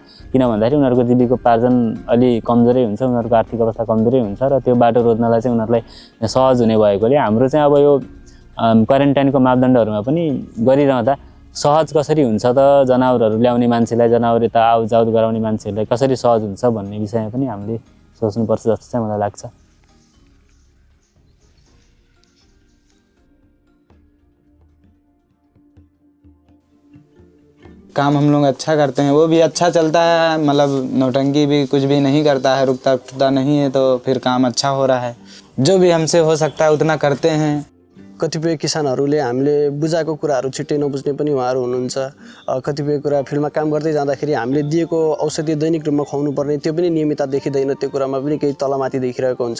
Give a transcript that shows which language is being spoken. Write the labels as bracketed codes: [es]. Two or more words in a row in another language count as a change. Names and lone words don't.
[ne] किन भन्दाखेरि उनीहरूको जीविकोपार्जन अलि कमजोरै हुन्छ, उनीहरूको आर्थिक अवस्था कमजोरै हुन्छ र त्यो बाटो रोज्नलाई चाहिँ उनीहरूलाई सहज हुने भएकोले हाम्रो चाहिँ अब यो क्वारेन्टाइनको मापदण्डहरूमा पनि गरिरहँदा सहज कसरी हुन्छ त जनावरहरू ल्याउने मान्छेलाई, जनावर यता आउजाउ गराउने मान्छेहरूलाई कसरी सहज हुन्छ भन्ने विषयमा पनि हामीले सोच्नुपर्छ जस्तो चाहिँ मलाई लाग्छ। [hi] काम हम लोग अच्छा करते हैं, वो भी अच्छा चलता है, मतलब नौटंकी भी कुछ भी नहीं करता है, रुकता टुकता नहीं है, तो फिर काम अच्छा हो रहा है। जो भी हमसे हो सकता है उतना करते हैं। [ne] कतिपय किसानहरूले हामीले बुझाएको कुराहरू छिट्टै नबुझ्ने पनि उहाँहरू हुनुहुन्छ। कतिपय कुरा फिल्डमा काम गर्दै जाँदाखेरि हामीले दिएको औषधि दैनिक रूपमा खुवाउनु पर्ने त्यो पनि नियमितता देखिँदैन, त्यो कुरामा पनि केही तलमाथि देखिरहेको हुन्छ।